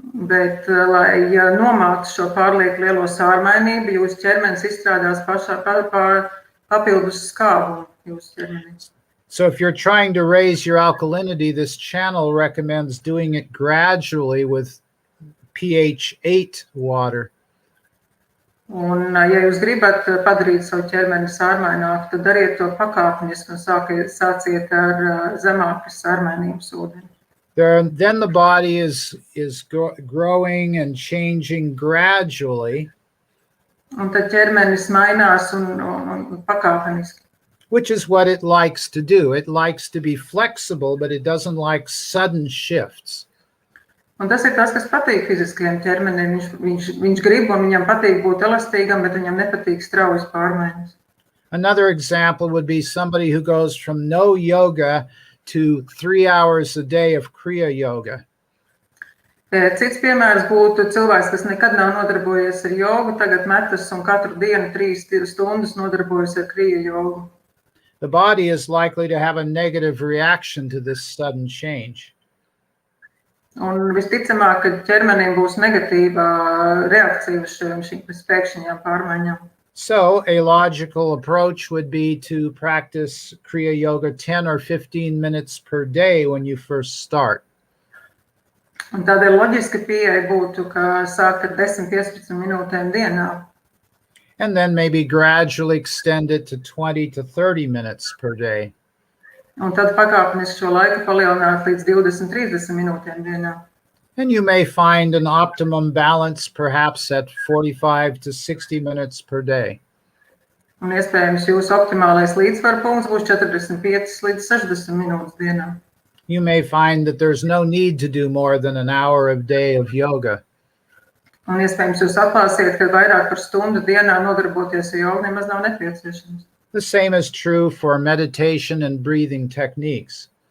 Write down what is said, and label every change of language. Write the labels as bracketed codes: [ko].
[lv] Bet, lai nomāktu šo pārlieku lielo sārmainību, jūsu ķermenis izstrādās papildus skābumu jūsu ķermenī. [en] So if you're trying to raise your alkalinity, this channel recommends doing it gradually with pH 8 water. [lv] Un, ja jūs gribat padarīt savu ķermeni sārmaināku, tad dariet to pakāpeniski un sāciet ar zemākas sārmainības ūdeni. [en] Then the body is growing and changing gradually. [lv] Un tad ķermenis mainās un pakāpeniski. [en] Which is what it likes to do. It likes to be flexible, but it doesn't like sudden shifts. [lv] Un tas ir tas, kas patīk fiziskajam ķermenim. Viņš grib un viņam patīk būt elastīgam, bet viņam nepatīk straujas pārmaiņas. [en] Another example would be somebody who goes from no yoga to 3 hours a day of Kriya yoga. [lv] Cits piemērs būtu cilvēks, kas nekad nav nodarbojies ar jogu, tagad metas un katru dienu 3 stundas nodarbojas ar Kriya jogu. [en] The body is likely to have a negative reaction to this sudden change. [lv] Un visticamāk, ka ķermenim būs negatīva reakcija uz šīm pēkšņajām pārmaiņām. [en] So a logical approach would be to practice Kriya Yoga 10 or 15 minutes per day when you first start. [lv] Un tādēļ loģiska pieeja būtu, ka sākt ar 10-15 minūtēm dienā. [en] And then maybe gradually extend it to 20 to 30 minutes per day. [lv] Un tad pakāpeniski šo laiku palielināt līdz 20-30 minūtēm dienā. [en] And you may find an optimum balance perhaps at 45 to 60 minutes per day. [lv] Un iespējams jūsu optimālais līdzsvaru punkts būs 45 līdz 60 minūtes dienā. [en] You may find that there's no need to do more than an hour a day of yoga. [lv] Un iespējams jūs atklāsiet, ka vairāk par stundu dienā nodarboties ar jogu nemaz nav nepieciešams. [en] The same is true for meditation and breathing techniques.